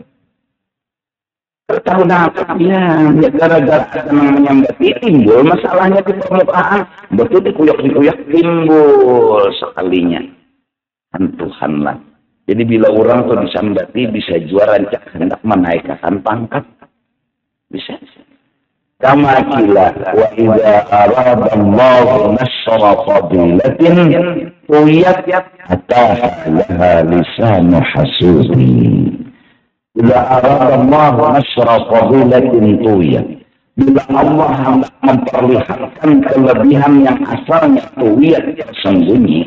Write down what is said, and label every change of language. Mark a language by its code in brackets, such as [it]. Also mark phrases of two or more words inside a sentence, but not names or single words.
[bjn] Tahu apa ya? Gara-gara kita menyembati, timbul masalahnya di permukaan. Betul dikuyak timbul sekalinya. Tuhanlah. Jadi bila orang tuh disambati bisa juara rancak hendak menaikkan pangkat. Bisa. [ar] كما قيل وإذا أراد الله نشر فضيلة طويت أتاح لها لسان حسود. Bila أراد الله نشر فضيلة طويت. [bjn] Bila Allah hendak memperlihatkan kelebihan yang asalnya tuyat tersembunyi.